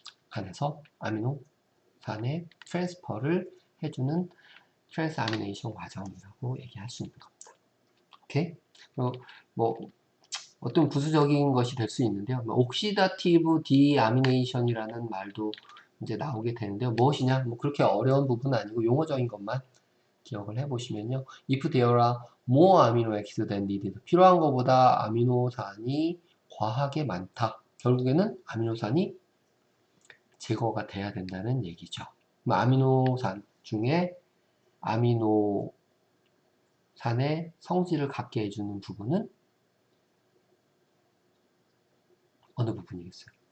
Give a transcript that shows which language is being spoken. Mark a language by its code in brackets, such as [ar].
[ko] 간에서 아미노산의 트랜스퍼를 해주는 트랜스아미네이션 과정이라고 얘기할 수 있는 겁니다. 오케이? 뭐 어떤 부수적인 것이 될 수 있는데요. 옥시다티브 디아미네이션이라는 말도 이제 나오게 되는데요. 무엇이냐? 뭐 그렇게 어려운 부분은 아니고 용어적인 것만 기억을 해보시면요. [en] If there are more amino acids than needed. [ko] 필요한 것보다 아미노산이 과하게 많다. 결국에는 아미노산이 제거가 돼야 된다는 얘기죠. 아미노산 중에 아미노산의 성질을 갖게 해주는 부분은 어느 부분이겠어요?